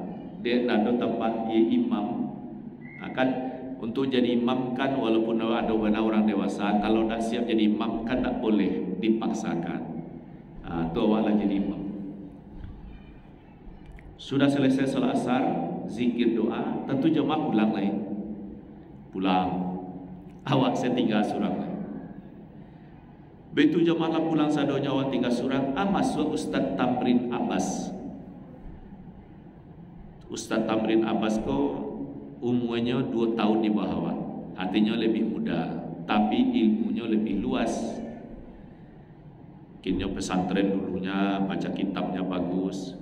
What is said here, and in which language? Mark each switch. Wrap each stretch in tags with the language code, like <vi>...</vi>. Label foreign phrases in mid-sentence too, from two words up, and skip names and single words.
<id>Dia ada tempat ia imam. Akan untuk jadi imam kan walaupun ada orang dewasa, kalau tak siap jadi imam kan tak boleh dipaksakan. Itu awaklah jadi imam. Sudah selesai salat asar, zikir doa, tentu jemaah pulang lain. Pulang.</id> <min>Awak saya tinggal surang lain. Begitu jemaah pulang sadonya awak tinggal surang, masuk Ustaz Tamrin Abbas.</min> <id>Ustaz Tamrin Abbas ko umurnya 2 tahun di bawah awak. Artinya lebih muda, tapi ilmunya lebih luas. Kini pesantren dulunya, baca kitabnya bagus.</id>